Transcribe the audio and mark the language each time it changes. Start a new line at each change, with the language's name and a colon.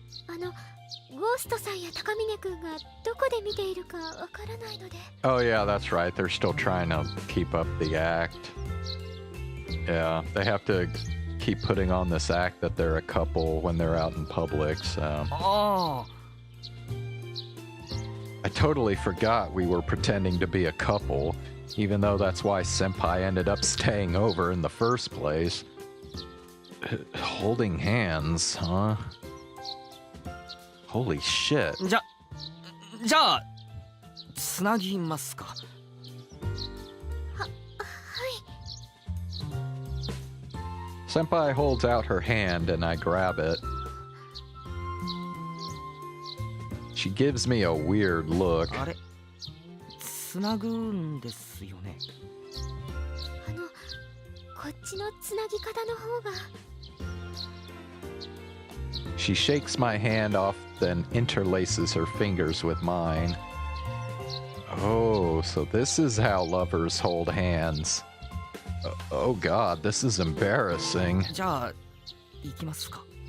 Japanese: ゴーストさんや高峰くんがどこで見ているかわからないので。
English: Oh yeah, that's right. They're still trying to keep up the act. Yeah, they have to keep putting on this act that they're a couple when they're out in public, so... Oh. I totally forgot we were pretending to be a couple, even though that's why Senpai ended up staying over in the first place. Holding hands, huh? Holy shit.
Japanese: じゃあ、つなぎますか。はい。
English: Senpai holds out her hand and I grab it. She gives me a weird look.
Japanese: あれ、つなぐんですよね。こっちのつなぎ方の方が。
English: She shakes my hand off, then interlaces her fingers with mine. Oh, so this is how lovers hold hands. Oh god, this is embarrassing.
Japanese: じゃあ、行きますか。